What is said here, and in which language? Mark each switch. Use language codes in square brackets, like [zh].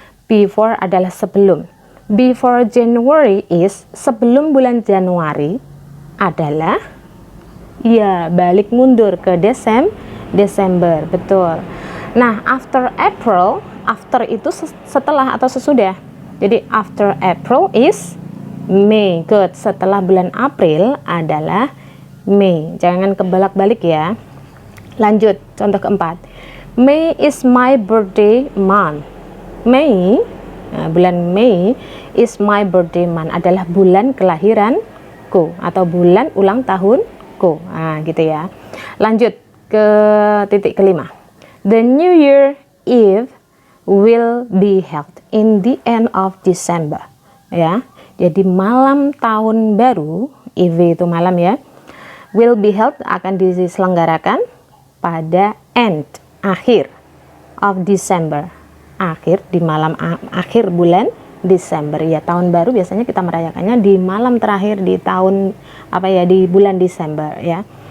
[id] Before adalah sebelum. [en] Before January is, [id] sebelum bulan Januari adalah, ya, balik mundur ke Desember, betul. Nah, [en] after April, [id] after itu setelah atau sesudah. [en] Jadi after April is May. Good. [id] Setelah bulan April adalah May. Jangan kebalak-balik ya. Lanjut, contoh keempat. [en] May is my birthday month. [id] May, nah, bulan May [en] is my birthday month, [id] adalah bulan kelahiranku atau bulan ulang tahunku. Nah, gitu ya. Lanjut ke titik kelima. [en] The New Year Eve will be held in the end of December. [id] Ya. Jadi malam tahun baru, Eve itu malam ya. [en] Will be held [id] akan diselenggarakan pada akhir [en] of December, [id] akhir di malam akhir bulan Desember ya. Tahun baru biasanya kita merayakannya di malam terakhir di tahun di bulan Desember ya.